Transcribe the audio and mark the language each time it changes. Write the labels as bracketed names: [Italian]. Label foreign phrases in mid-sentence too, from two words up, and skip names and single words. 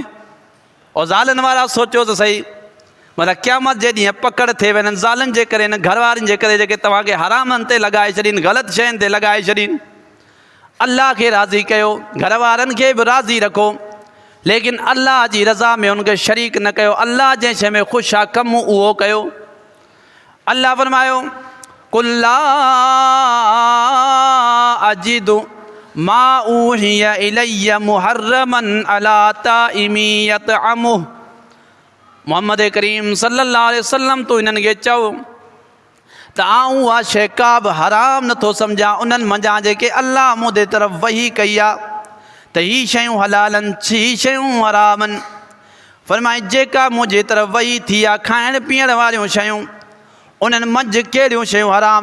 [Sindhi] और ज़ालनि वारा सोचियो त सही, मतिलबु क़यामत जे ॾींहुं पकड़ थिए वञनि ज़ालनि जे करे, हिन घर वारनि जे करे जेके तव्हांखे हरामनि ते लॻाए छॾीनि, ग़लति शयुनि ते लॻाए छॾीनि। अल्लाह खे राज़ी कयो, घर वारनि खे बि राज़ी रखो, लेकिन अल्लाह जी रज़ा में उनखे शरीक न कयो। अल्लाह जंहिं शइ में ख़ुशि आहे कमु उहो कयो। अल्लाह फरमायो [Arabic] قل لا أجد ما أوحي إلي محرما على طاعم يطعمه. [Sindhi] मुहम्मद करीम [Arabic] صلى الله عليه وسلم [Sindhi] तूं हिननि खे चओ त आऊं उहा शइ का बि हराम नथो सम्झां उन्हनि मंझां जेके अल्लाह मुंहिंजे तरफ़ वही कई आहे त हीअ शयूं हलालनि, हीअ शयूं हरामनि। फरमाए जेका मुंहिंजे तरफ़ वही थी आहे खाइण पीअण वारियूं शयूं, उन्हनि मंझि कहिड़ियूं शयूं हराम?